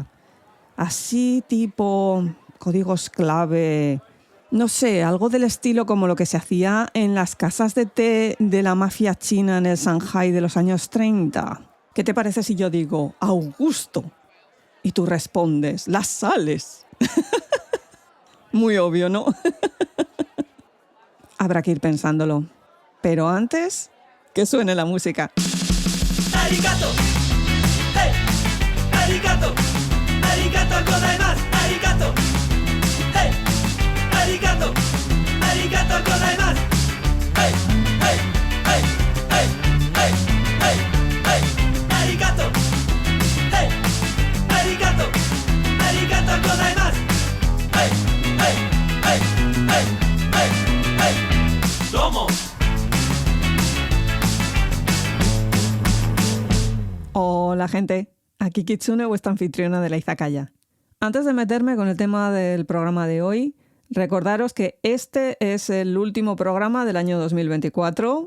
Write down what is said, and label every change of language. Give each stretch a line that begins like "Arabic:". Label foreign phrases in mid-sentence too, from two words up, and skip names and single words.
Spanish: Así tipo códigos clave, no sé, algo del estilo como lo que se hacía en las casas de té de la mafia china en el Shanghai de los años 30. ¿Qué te parece si yo digo Augusto? Y tú respondes, las sales. Muy obvio, ¿no? Habrá que ir pensándolo. Pero antes, que suene la música.
Japanese: ありがとう、ヘイ、ありがとう、ありがとうございます、ありがとう、ヘイ、ありがとう、ありがとうございます、ヘイ、ヘイ、ヘイ、ヘイ、ヘイ、ヘイ、ヘイ、ありがとう、ヘイ、ありがとう、ありがとうございます、ヘイ、ヘイ、ヘイ、ヘイ、ヘイ、ヘイ、どうも.
Spanish: Hola gente, aquí Kitsune, vuestra anfitriona de la izakaya. Antes de meterme con el tema del programa de hoy, recordaros que este es el último programa del año 2024.